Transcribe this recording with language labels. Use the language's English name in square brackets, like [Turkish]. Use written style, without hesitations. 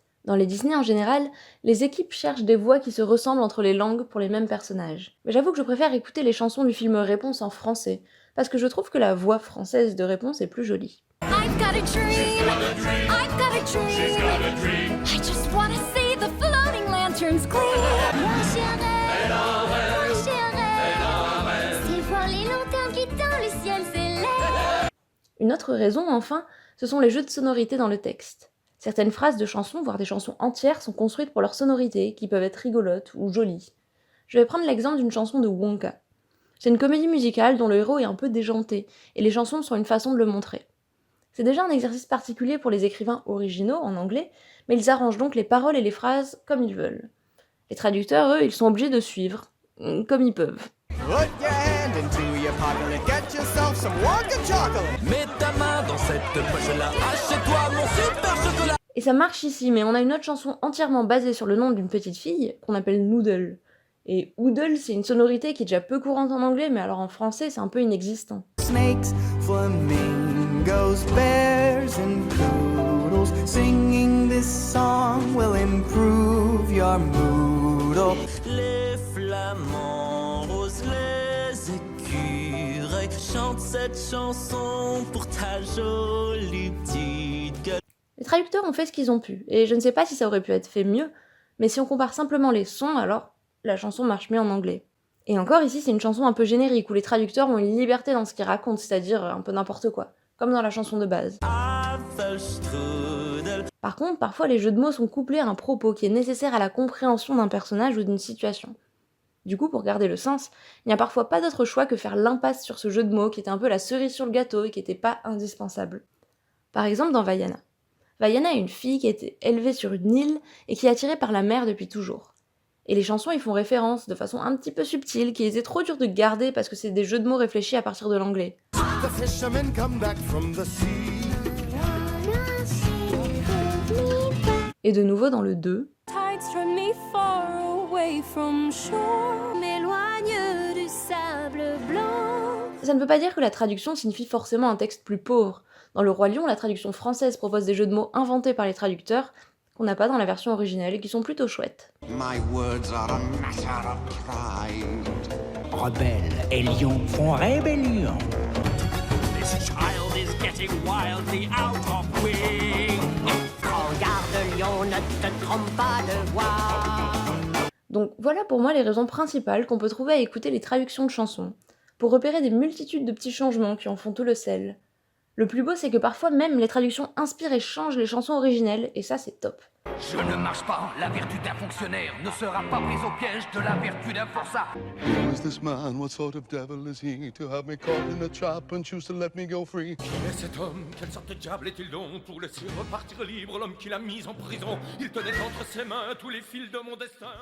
[French] Dans les Disney en général, les équipes cherchent des voix qui se ressemblent entre les langues pour les mêmes personnages. Mais j'avoue que je préfère écouter les chansons du film Réponse en français, parce que je trouve que la voix française de Réponse est plus jolie. [English] I've got a dream. I've got a dream. I just wanna see the floating lanterns gleam. [French] Moi j'irai, c'est voir les lanternes qui dans le ciel s'élèvent. Une autre raison, enfin, ce sont les jeux de sonorité dans le texte. Certaines phrases de chansons, voire des chansons entières, sont construites pour leur sonorité, qui peuvent être rigolotes ou jolies. Je vais prendre l'exemple d'une chanson de Wonka. C'est une comédie musicale dont le héros est un peu déjanté, et les chansons sont une façon de le montrer. C'est déjà un exercice particulier pour les écrivains originaux, en anglais, mais ils arrangent donc les paroles et les phrases comme ils veulent. Les traducteurs, eux, ils sont obligés de suivre, comme ils peuvent. [English] Put your hand into your pocket and get yourself some Wonka chocolate. [French] Mets ta main dans cette poche-là, achète-toi mon super chocolat. Et ça marche ici, mais on a une autre chanson entièrement basée sur le nom d'une petite fille, qu'on appelle Noodle. Et Oodle, c'est une sonorité qui est déjà peu courante en anglais, mais alors en français, c'est un peu inexistant. [English] Snakes, flamingos, bears and poodles. Singing this song will improve your mood. Oh. [French] Les flamants roses, les écureuils chantent cette chanson pour ta jolie petite gueule. Les traducteurs ont fait ce qu'ils ont pu, et je ne sais pas si ça aurait pu être fait mieux, mais si on compare simplement les sons, alors la chanson marche mieux en anglais. Et encore, ici, c'est une chanson un peu générique, où les traducteurs ont une liberté dans ce qu'ils racontent, c'est-à-dire un peu n'importe quoi, comme dans la chanson de base. Par contre, parfois les jeux de mots sont couplés à un propos qui est nécessaire à la compréhension d'un personnage ou d'une situation. Du coup, pour garder le sens, il n'y a parfois pas d'autre choix que faire l'impasse sur ce jeu de mots qui était un peu la cerise sur le gâteau et qui n'était pas indispensable. Par exemple dans Vaiana. Vaiana est une fille qui a été élevée sur une île et qui est attirée par la mer depuis toujours. Et les chansons y font référence de façon un petit peu subtile, qui était trop dur de garder parce que c'est des jeux de mots réfléchis à partir de l'anglais. [English] The fishermen come back from the sea. [French] Et de nouveau dans le 2. [English] Tides from me far away from shore. [French] M'éloigne du sable blanc. Ça ne veut pas dire que la traduction signifie forcément un texte plus pauvre. Dans Le Roi Lion, la traduction française propose des jeux de mots inventés par les traducteurs qu'on n'a pas dans la version originale et qui sont plutôt chouettes. [English] My words are a matter of pride. [French] Rebelles et lions font rébellion. [English] This child is getting wildly out of wing. [French] Regarde lion, ne te trompe pas de voix. Donc voilà pour moi les raisons principales qu'on peut trouver à écouter les traductions de chansons, pour repérer des multitudes de petits changements qui en font tout le sel. Le plus beau, c'est que parfois même les traductions inspirent et changent les chansons originelles, et ça c'est top. Je ne marche pas, la vertu d'un fonctionnaire ne sera pas prise au piège de la vertu d'un forçat. [English] Who is this man? What sort of devil is he to have me caught in a trap and choose to let me go free? [French] Qui est cet homme? Quelle sorte de diable est-il donc? Pour laisser repartir libre l'homme qui l'a mis en prison. Il tenait entre ses mains tous les fils de mon destin.